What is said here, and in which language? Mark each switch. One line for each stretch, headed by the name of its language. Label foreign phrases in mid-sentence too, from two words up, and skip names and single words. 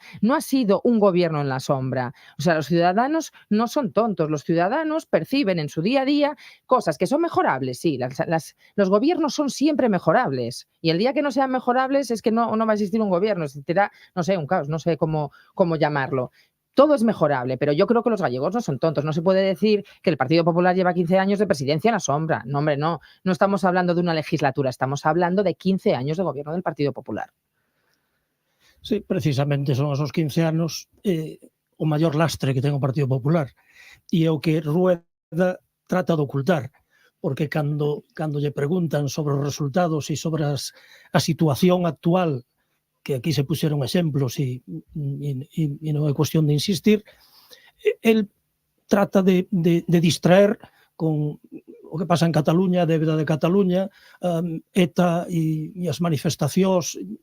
Spanish: No ha sido un gobierno en la sombra. O sea, los ciudadanos no son tontos, los ciudadanos perciben en su día a día cosas que son mejorables, sí, los gobiernos son siempre mejorables, y el día que no sean mejorables es que no va a existir un gobierno, existirá, no sé, un caos, no sé cómo llamarlo. Todo es mejorable, pero yo creo que los gallegos no son tontos. No se puede decir que el Partido Popular lleva 15 años de presidencia en la sombra. No, hombre, no. No estamos hablando de una legislatura, estamos hablando de 15 años de gobierno del Partido Popular.
Galician: Sí,
Spanish: precisamente son esos
Galician: 15 anos o maior lastre que ten o Partido Popular. E é o que Rueda trata de ocultar, porque cando lle preguntan sobre os resultados e sobre a situación actual, que aquí se puxeron exemplos e non é cuestión de insistir, el trata de distraer con o que pasa en Cataluña, a débeda de Cataluña, ETA e as manifestacións.